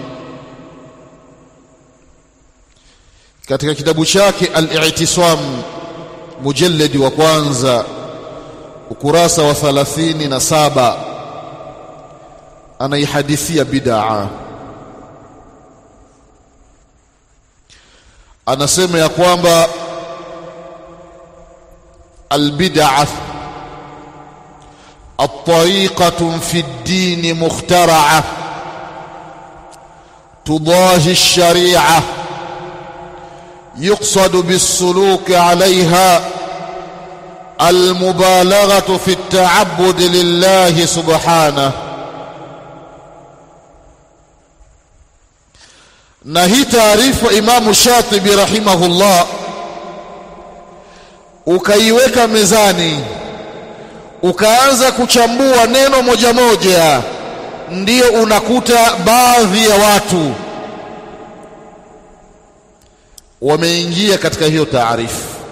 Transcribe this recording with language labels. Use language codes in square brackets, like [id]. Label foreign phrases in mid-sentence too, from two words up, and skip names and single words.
[sw] Katika kitabu chake Al-I'tisam, mujalladi wa kwanza, ukurasa wa 37, anaihadithia bid'a. Anasema ya kwamba [ar] البدعة الطريقة في الدين مخترعة تضاهي الشريعة يقصد بالسلوك عليها المبالغة في التعبد لله سبحانه. نهي تعريف إمام الشاطبي رحمه الله [sw] ukaiweka mezani, ukaanza kuchambua neno moja moja, ndio unakuta baadhi ya watu wameingia katika hiyo taarifu.